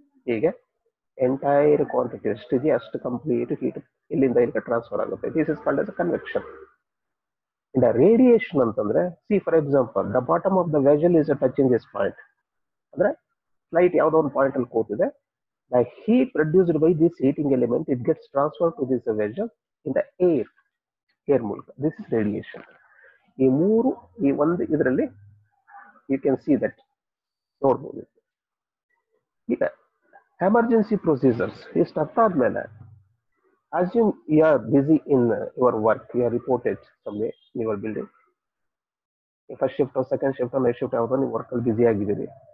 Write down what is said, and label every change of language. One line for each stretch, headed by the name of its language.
Kannada: ಹೀಗೆ entire quantity ಎಷ್ಟಿದೆ ಅಷ್ಟು ಕಂಪ್ಲೀಟ್ ಹೀಟ್ ಇಲ್ಲಿಂದ ಇಲ್ಲಿಗೆ ಟ್ರಾನ್ಸ್ಫರ್ ಆಗುತ್ತೆ.
English: This is called as a convection. In the radiation ಅಂತಂದ್ರೆ, see for example the bottom of the vessel is touching this point,
Kannada: ಅಂದ್ರೆ light ಯಾವುದೋ ಒಂದು ಪಾಯಿಂಟ್ ಅಲ್ಲಿ ಕೂತಿದೆ.
English: The heat produced by this heating element, it gets transferred to this vessel in the air ಮೂಲಕ. This is radiation.
Kannada: ಈ ಮೂರು ಈ ಒಂದು ಇದರಲ್ಲಿ
English: you can see that
Kannada: ನೋಡ್ಬೋದು. ಈಗ ಎಮರ್ಜೆನ್ಸಿ ಪ್ರೊಸೀಜರ್ಸ್ ಇಷ್ಟು ಅರ್ಥ ಆದ್ಮೇಲೆ,
English: assume you are busy in your work, you are reported somewhere in your building,
Kannada: first shift second shift night shift ಯಾವುದೋ ನೀವು ವರ್ಕ್ ಅಲ್ಲಿ ಬ್ಯುಸಿ ಆಗಿದ್ದೀರಿ.